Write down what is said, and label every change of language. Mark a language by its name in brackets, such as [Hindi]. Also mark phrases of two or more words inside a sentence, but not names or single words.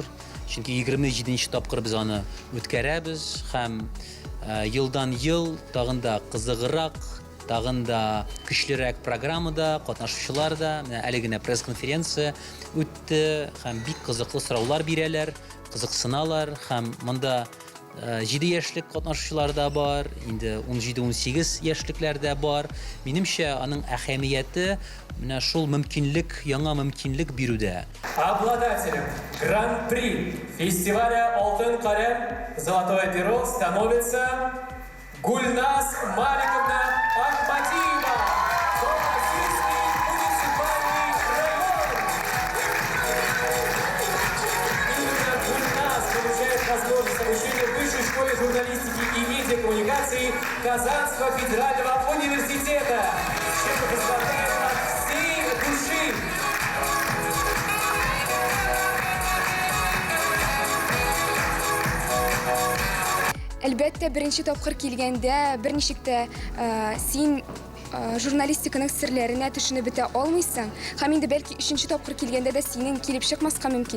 [Tatar] Чөнки 27нче тапкыр без аны үткәрәбез һәм елдан ел тагын да кызыграк, тагын да көчлерәк программада катнашучылар да, менә әле генә пресс-конференция үтте һәм бик кызыклы сораулар бирәләр, кызыксыналар һәм монда 7 яшьлек катнашучылар да бар, инде 17-18 яшьлекләр дә бар. Минемчә, аның әһәмияте менә шул мөмкинлек, яңа мөмкинлек бирүдә. [Russian] Обладателем Гран-при фестиваля «Алтын каләм» «Золотое перо» становится Гульназ Маликовна Ахмадиева. Новороссийский муниципальный район. Именно Гульназ получает возможность обучения в Высшей школе журналистики и медиакоммуникации Казанского федерального университета. С чем мы поздравляем от всей души. [Tatar] Әлбәттә, беренче тапкыр килгәндә берничек тә син журналистиканың серләренә төшенеп бетә алмыйсың. Һәм инде бәлки 3нче тапкыр килгәндә дә синең килеп чыкмаска мөмкин.